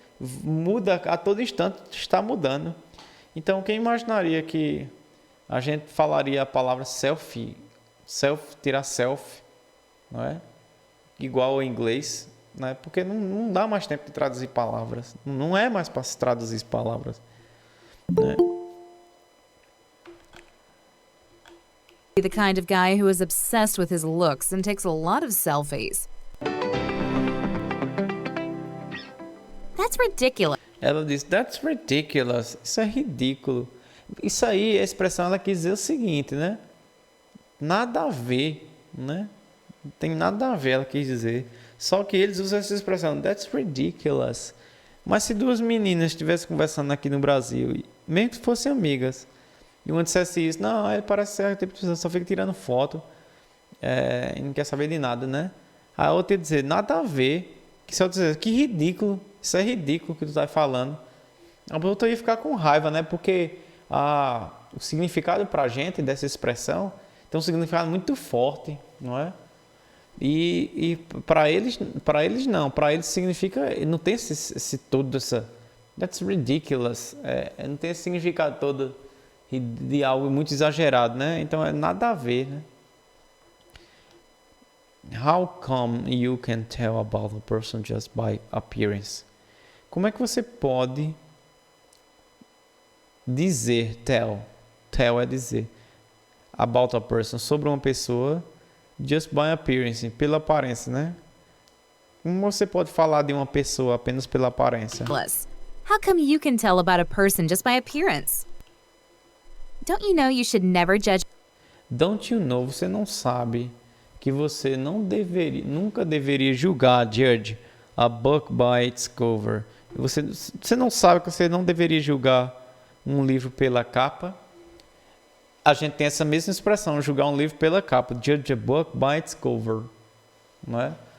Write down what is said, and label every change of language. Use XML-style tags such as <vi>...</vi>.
<pt>Muda a todo instante, está mudando. Então, quem imaginaria que a gente falaria a palavra selfie, tirar selfie, não é? Igual ao inglês, né? Porque não dá mais tempo de traduzir palavras. Não é mais para se traduzir palavras, né?</pt> <en>the kind of guy who is obsessed with his looks and takes a lot of selfies. That's ridiculous.</en> <pt>Ela diz,</pt> <en>that's ridiculous.</en> <pt>Isso é ridículo. Isso aí, a expressão, ela quis dizer o seguinte, né? Nada a ver, né? Não tem nada a ver, ela quis dizer. Só que eles usam essa expressão,</pt> <en>that's ridiculous.</en> <pt>Mas se duas meninas estivessem conversando aqui no Brasil, mesmo que fossem amigas, e uma dissesse isso, não, ele parece ser a tipo de pessoa, só fica tirando foto, e não quer saber de nada, né? Aí a outra ia dizer, nada a ver, que se eu dizer, que ridículo, isso é ridículo que tu tá falando. A outra ia ficar com raiva, né? Porque o significado pra gente dessa expressão tem um significado muito forte, não é? E para eles não, para eles significa, não tem esse todo essa,</pt> <en>that's ridiculous,</en> <pt>não tem esse significado todo de algo muito exagerado, né? Então é nada a ver, né?</pt> <en>How come you can tell about a person just by appearance?</en> <pt>Como é que você pode dizer, tell é dizer,</pt> <en>about a person,</en> <pt>sobre uma pessoa,</pt> <en>just by appearance,</en> <pt>pela aparência, né? Como você pode falar de uma pessoa apenas pela aparência?</pt> <en>How come you can tell about a person just by appearance? Don't you know you should never judge? Don't you know,</en> <pt>você não sabe que você nunca deveria julgar, judge,</pt> <en>a book by its cover.</en> <pt>Você não sabe que você não deveria julgar um livro pela capa? A gente tem essa mesma expressão, julgar um livro pela capa,</pt> <en>judge a book by its cover,</en> <pt>não é?</pt>